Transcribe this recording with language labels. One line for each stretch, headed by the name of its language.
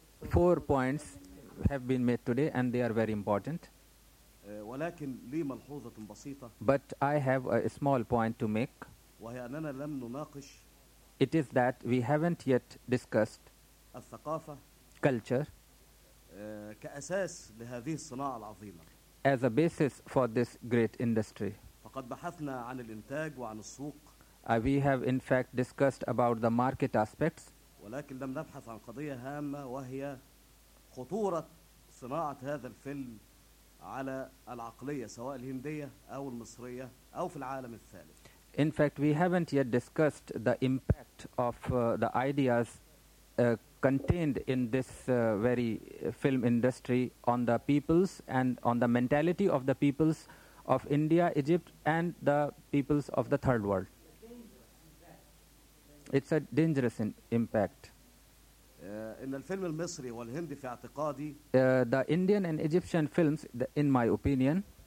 English: Four points have been made today, and they are very important.
Arabic: ولكن لي ملحوظة بسيطة.
English: But I have a small point to make.
Arabic: وهي أننا لم نناقش.
English: It is that we haven't yet discussed
Arabic: الثقافة
English: culture
Arabic: كأساس لهذه الصناعة العظيمة
English: as a basis for this great industry.
Arabic: فقد بحثنا عن الإنتاج وعن السوق.
English: We have in fact discussed about the market aspects.
Arabic: ولكن لم نبحث عن قضية هامة وهي خطورة صناعة هذا الفيلم على العقلية سواء الهندية أو المصرية أو في العالم الثالث.
English: In fact, we haven't yet discussed the impact of the ideas contained in this very film industry on the peoples and on the mentality of the peoples of India, Egypt, and the peoples of the third world. It's a dangerous impact.
Arabic: إن الفيلم المصري والهندي في اعتقادي
English: the Indian and Egyptian films in my opinion